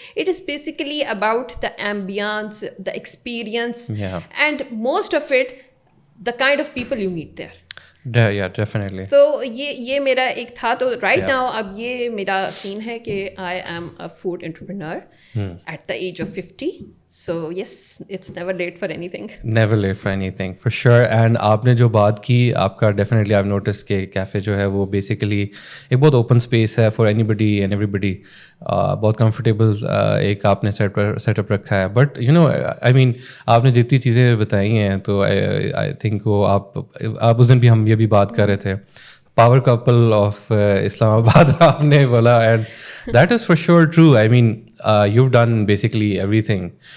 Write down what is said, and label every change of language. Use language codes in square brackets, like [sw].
[en] It is basically about the ambience, the experience, and most of it the kind of people you meet there. Yeah, definitely. [hi] तो ये मेरा एक था. [en] तो right now [hi] अब ये मेरा सीन है कि [en] I am a food entrepreneur at the age of 50. So yes, it's never late for anything. Never late for anything, for sure. [hi] And आपने जो बात की, आपका डेफिनेटली [en] I've noticed [hi] कि कैफ़े जो है वो बेसिकली एक बहुत ओपन स्पेस है [en] For anybody and everybody. [hi] बहुत कंफर्टेबल एक आपने सेटअप रखा है. [en] but you know I mean [hi] आपने जितनी चीज़ें बताई हैं तो [en] I think [hi] वो आप उस दिन भी हम ये भी बात कर रहे थे, पावर कपल ऑफ इस्लामाबाद आपने बोला. [en] And that is for sure true. I mean you've done basically everything.